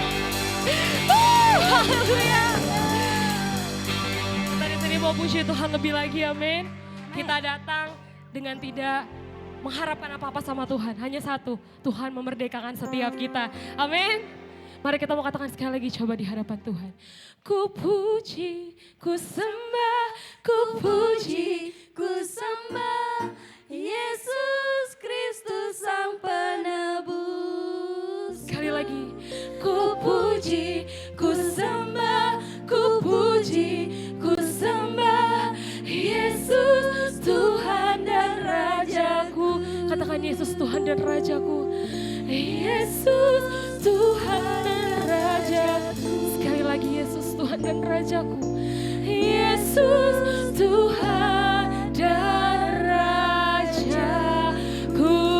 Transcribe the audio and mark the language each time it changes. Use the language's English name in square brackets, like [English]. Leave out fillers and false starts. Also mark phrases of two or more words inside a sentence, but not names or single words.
[Indonesian] Haleluya. Kita di sini mau puji Tuhan lebih lagi, amin. Kita datang dengan tidak mengharapkan apa-apa sama Tuhan. Hanya satu, Tuhan memerdekakan setiap kita. Amin. Mari kita mau katakan sekali lagi, coba di hadapan Tuhan. Ku puji, ku sembah, ku puji, ku sembah Yesus Kristus Sang Penebus. Sekali lagi. Ku puji, ku sembah, ku puji, ku sembah Yesus Tuhan dan Rajaku. Katakan Yesus Tuhan dan Rajaku. Yesus Tuhan dan Rajaku. Sekali lagi Yesus Tuhan dan Rajaku. Yesus Tuhan dan Rajaku.